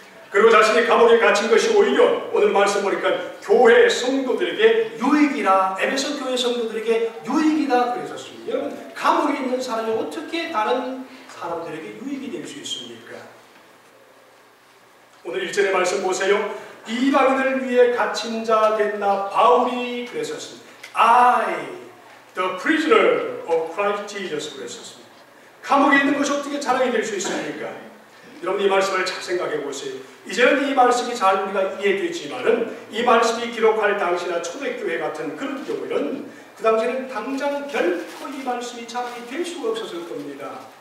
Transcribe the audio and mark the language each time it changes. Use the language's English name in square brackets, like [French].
[Korean] 그리고 자신이 감옥에 갇힌 것이 오히려 오늘 말씀 보니까 교회 성도들에게 유익이라, 에베소 교회 성도들에게 유익이다 그랬었습니다. 여러분, 감옥에 있는 사람이 어떻게 다른 사람들에게 유익이 될 수 있습니까? 오늘 1절의 말씀 보세요. 이방인을 위해 갇힌 자 된 나 바울이 그랬었습니다. [English] I, the prisoner of Christ Jesus 그랬었습니다. [Korean] 감옥에 있는 것이 어떻게 자랑이 될 수 있습니까? 여러분, 이 말씀을 잘 생각해 보세요. 이제는 이 말씀이 잘 우리가 이해되지만은 이 말씀이 기록할 당시나 초대교회 같은 그런 경우에는 그 당시에는 당장 결코 이 말씀이 자랑이 될 수가 없었을 겁니다.